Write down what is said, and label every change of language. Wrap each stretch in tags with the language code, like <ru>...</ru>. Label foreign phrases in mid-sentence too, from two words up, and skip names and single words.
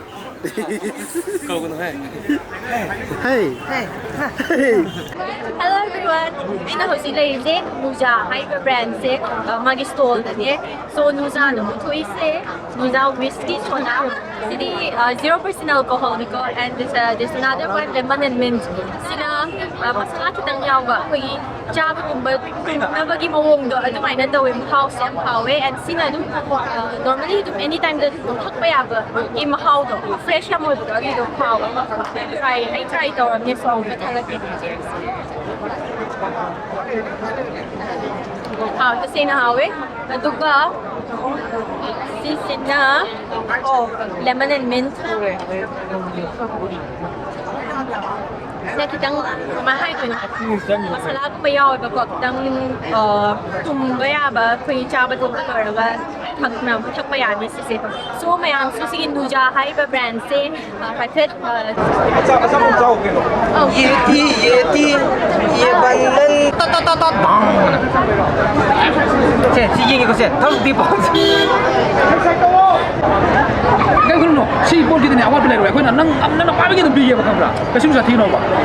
<mni>ꯀꯧꯒꯅꯨ ꯍꯦ</mni> <en>hey Hello everyone.</en> <mni>ꯑꯩꯅ ꯍꯧꯖꯤꯛ ꯂꯩꯔꯤꯁꯦ ꯅꯨꯖꯥ ꯍꯥꯏꯔꯤꯕ ꯕ꯭ꯔꯥꯟꯁꯦ ꯃꯥꯒꯤ ꯁ꯭ꯇꯣꯜꯗꯅꯦ. ꯁꯣ ꯅꯨꯖꯥꯅ ꯄꯨꯊꯣꯛꯏꯁꯦ ꯅꯨꯖꯥ ꯋꯤꯁꯀꯤ ꯁꯣꯗꯥ.</mni> <en>ꯁꯤꯗꯤ 0% alcoholꯅꯤꯀꯣ and this another one lemon and mint.</en> <mni>ꯁꯤꯅ ꯃꯁꯥꯂꯥ ꯈꯤꯇꯪ ꯌꯥꯎꯕ ꯑꯩꯈꯣꯏꯒꯤ ꯆꯥꯕꯒꯨꯝꯕ ꯇꯨꯝꯅꯕꯒꯤ ꯃꯑꯣꯡꯗꯣ ꯑꯗꯨꯃꯥꯏꯅꯅ ꯇꯧꯋꯦ. ꯃꯍꯥꯎꯁꯦ ꯌꯥꯝ ꯍꯥꯎꯋꯦ and ꯁꯤꯅ ꯑꯗꯨꯝ normally ꯑꯗꯨꯝ</mni> <en>any time</en> <mni>ꯗ ꯊꯛꯄ ꯌꯥꯕ ꯒꯤ ꯃꯍꯥꯎꯗꯣ fresh ꯌꯥꯝ ꯑꯣꯏꯕꯗꯣ ꯑꯗꯨꯗꯣ ꯍꯥꯎꯋꯦ. ꯑꯩ try ꯇꯧꯔꯝꯅꯦ ꯁꯣꯝꯗ ꯊꯥꯒꯠꯀꯦ. ꯇꯁꯦꯡꯅ ꯍꯥꯎꯋꯦ ꯑꯗꯨꯒ ꯁꯤꯁꯤꯅ</mni> <en>lemon and mint.</en> <mni>ꯁꯤꯅ ꯈꯤꯇꯪ ꯀꯃꯥꯏꯅ ꯍꯥꯏꯗꯣꯏꯅꯣ ꯃꯁꯥꯂꯥꯒꯨꯝꯕ ꯌꯥꯎꯋꯦꯕꯀꯣ ꯈꯤꯇꯪ ꯇꯨꯝꯕ ꯌꯥꯕ ꯑꯩꯈꯣꯏ ꯆꯥꯕ ꯊꯛꯄ ꯂꯣꯏꯔꯒ ꯊꯛꯄ ꯌꯥꯅꯤ ꯁꯤꯁꯦ. ꯁꯣ ꯃꯌꯥꯝꯁꯨ ꯁꯤꯒꯤ ꯅꯨꯖꯥ ꯍꯥꯏꯔꯤꯕ ꯕ꯭ꯔꯥꯟꯁꯦ ꯍꯥꯏꯐꯦꯠ ꯁꯤ ꯌꯦꯡꯉꯦꯀꯣ ꯁꯦ ꯊꯧꯗꯤ ꯀꯩꯒꯤꯅꯣ ꯁꯤ ꯄꯣꯠꯀꯤꯗꯤꯅꯦ ꯑꯋꯥꯠꯄ ꯂꯩꯔꯣꯏ ꯑꯩꯈꯣꯏꯅ ꯅꯪꯅ ꯄꯥꯝꯕꯒꯤ ꯑꯗꯨꯝ ꯄꯤꯒꯦꯕ ꯈꯪꯕ꯭ꯔꯥ ꯀꯩꯁꯨꯝ ꯁꯥꯊꯤꯅꯣꯕ</mni>